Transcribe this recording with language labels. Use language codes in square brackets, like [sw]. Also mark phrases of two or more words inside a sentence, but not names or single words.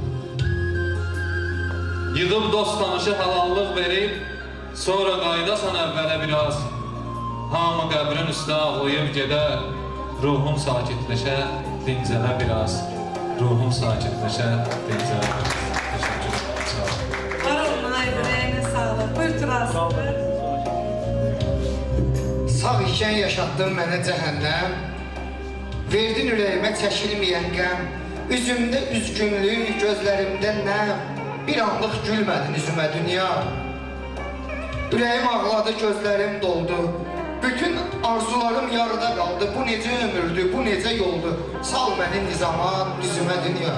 [az] Yığıb dost tanışı halallıq verib, sonra qaydasan əvvələ biraz. Hamı qəbrin üstə ağlayıb gedər, ruhum sakitləşə, dincələ biraz. Ruhum sakitləşə, dincələ biraz. [tr] Teşekkür ederim, sağ olun. Var olun, ay yüreğine sağlık. Buyur Turas. [az] Sağ ikən yaşatdın mənə cəhənnəm, verdin ürəyimə çəkilməyən qəm, üzümdə üzgünlük, gözlərimdə nəm, bir anlıq gülmədin üzümə dünya. Ürəyim ağladı, gözlərim doldu, bütün arzularım yarıda qaldı, bu necə ömürdü, bu necə yoldu, sal məni nizama, üzümə dünya.